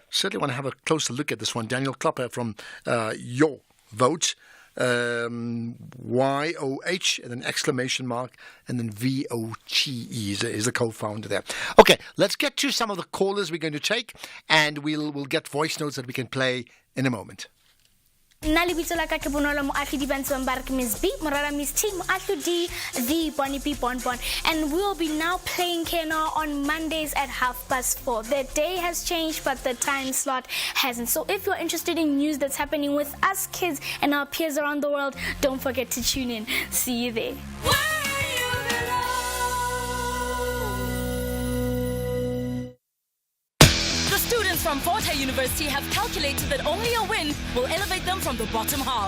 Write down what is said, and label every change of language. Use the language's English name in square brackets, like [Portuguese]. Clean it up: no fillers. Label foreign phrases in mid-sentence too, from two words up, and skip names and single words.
[English] Certainly want to have a closer look at this one. Daniel Klopper from Your Vote, YOH, and an exclamation mark, and then VOTE is the co-founder there. Okay, let's get to some of the callers we're going to take, and we'll get voice notes that we can play in a moment. [Southern Sotho] Nna lebitso la ka ke Bonolo Moahlodi Bantswang ba re ke Miss B, morara Miss T, Moahlodi, [English] the Bonnie P Bonbon. And we'll be now playing Kena on Mondays at 4:30. The day has changed, but the time slot hasn't. So if you're interested in news that's happening with us kids and our peers around the world, don't forget to tune in. See you there. Students from Fort Hare University have calculated that only a win will elevate them from the bottom half.